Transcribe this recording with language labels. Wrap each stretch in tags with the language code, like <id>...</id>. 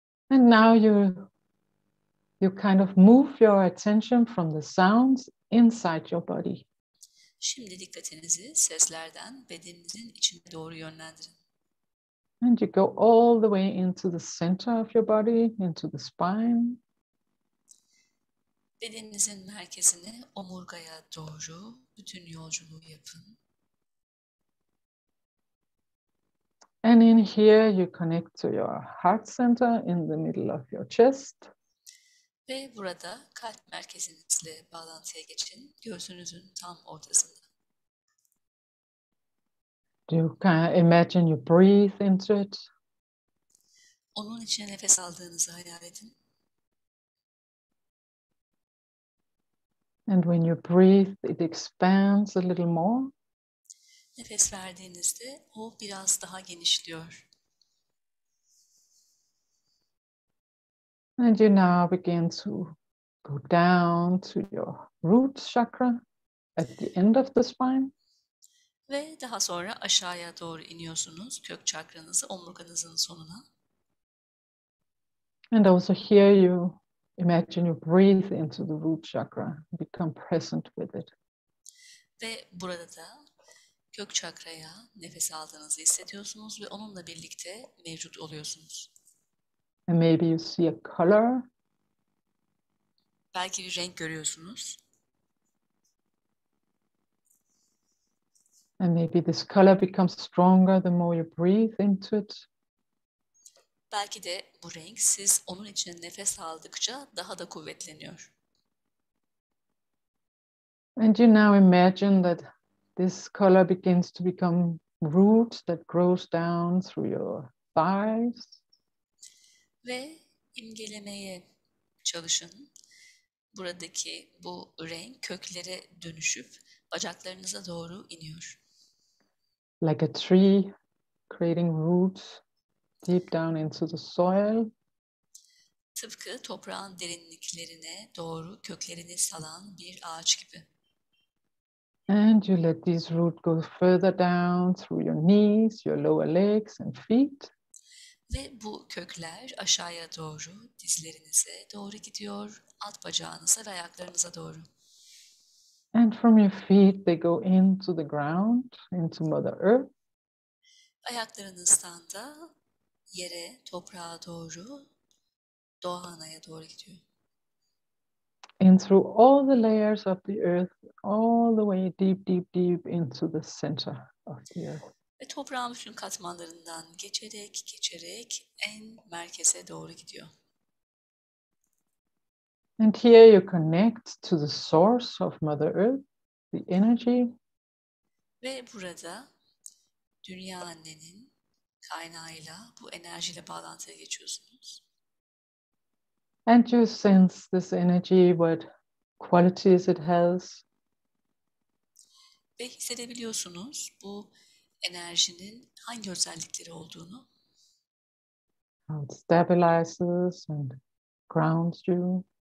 <en>And now you kind of move your attention from the sounds inside your body.</en> <tr>Şimdi dikkatinizi seslerden bedeninizin içine doğru yönlendirin.</tr> <en>And you go all the way into the center of your body, into the spine.</en> <tr>Bedeninizin merkezine, omurgaya doğru bütün yolculuğu yapın.</tr> <en>And in here, you connect to your heart center in the middle of your chest.</en> <tr>Ve burada kalp merkezinizle bağlantıya geçin, göğsünüzün tam ortasında.</tr> <en>You can imagine you breathe into it.</en> <tr>Onun içine nefes aldığınızı hayal edin.</tr> <en>And when you breathe, it expands a little more.</en> <tr>Nefes verdiğinizde o biraz daha genişliyor.</tr> <en>And you now begin to go down to your root chakra at the end of the spine.</en> <tr>Ve daha sonra aşağıya doğru iniyorsunuz, kök çakranızı, omurganızın sonuna.</tr> <en>And also here you imagine you breathe into the root chakra, become present with it.</en> <tr>Ve burada da kök çakraya nefes aldığınızı hissediyorsunuz ve onunla birlikte mevcut oluyorsunuz.</tr> <en>And maybe you see a color.</en> <tr>Belki bir renk görüyorsunuz.</tr> <en>And maybe this color becomes stronger the more you breathe into it.</en> <tr>Belki de bu renk siz onun için nefes aldıkça daha da kuvvetleniyor.</tr> <en>And you now imagine that this color begins to become roots that grows down through your thighs.</en> <tr>Ve imgelemeye çalışın. Buradaki bu renk köklere dönüşüp bacaklarınıza doğru iniyor.</tr> <en>Like a tree creating roots deep down into the soil.</en> <tr>Tıpkı toprağın derinliklerine doğru köklerini salan bir ağaç gibi.</tr> <en>And you let these roots go further down through your knees, your lower legs and feet.</en> <tr>Ve bu kökler aşağıya doğru, dizlerinize doğru gidiyor, alt bacağınıza ve ayaklarınıza doğru.</tr> <en>And from your feet, they go into the ground, into Mother Earth.</en> <tr>Ayaklarınızdan da yere, toprağa doğru, Doğa Ana'ya doğru gidiyor.</tr> <en>And through all the layers of the earth, all the way deep, deep, deep into the center of the earth.</en> <tr>Ve toprağın bütün katmanlarından geçerek en merkeze doğru gidiyor.</tr> <en>And here you connect to the source of Mother Earth, the energy.</en> <tr>Ve burada Dünya Annenin kaynağıyla, bu enerjiyle bağlantıya geçiyorsunuz.</tr> <en>And you sense this energy, what qualities it has.</en> <tr>Ve hissedebiliyorsunuz bu enerjinin hangi özellikleri olduğunu.</tr> <en>How it stabilizes and grounds you.</en>